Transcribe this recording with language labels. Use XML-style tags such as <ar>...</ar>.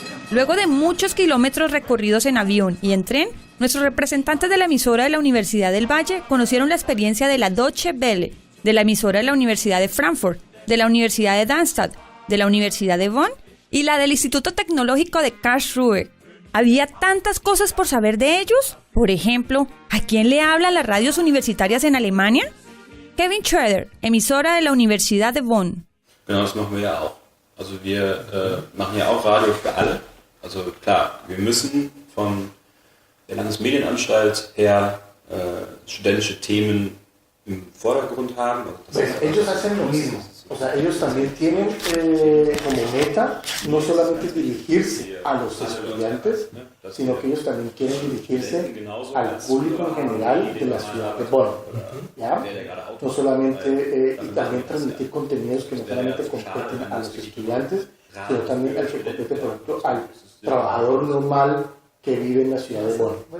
<es>Luego de muchos kilómetros recorridos en avión y en tren, nuestros representantes de la emisora de la Universidad del Valle conocieron la experiencia de la Deutsche Welle, de la emisora de la Universidad de Frankfurt, de la Universidad de Darmstadt, de la Universidad de Bonn y la del Instituto Tecnológico de Karlsruhe. Había tantas cosas por saber de ellos. Por ejemplo, ¿a quién le hablan las radios universitarias en Alemania? Kevin Schroeder, emisora de la Universidad de Bonn.</es> <de>Genau, das machen wir ja auch. Also wir machen ja auch Radio für alle. Also klar, wir müssen von der Landesmedienanstalt her studentische Themen im Vordergrund haben.</de> <es>Pues ellos hacen lo mismo. O sea, ellos también tienen como meta no solamente dirigirse a los estudiantes, sino que ellos también quieren dirigirse al público en general de la ciudad de Bonn, ¿ya? No solamente, y también transmitir contenidos que no solamente competen a los estudiantes, sino también al que compete, por ejemplo, al trabajador normal que vive en la ciudad de Bonn.</es>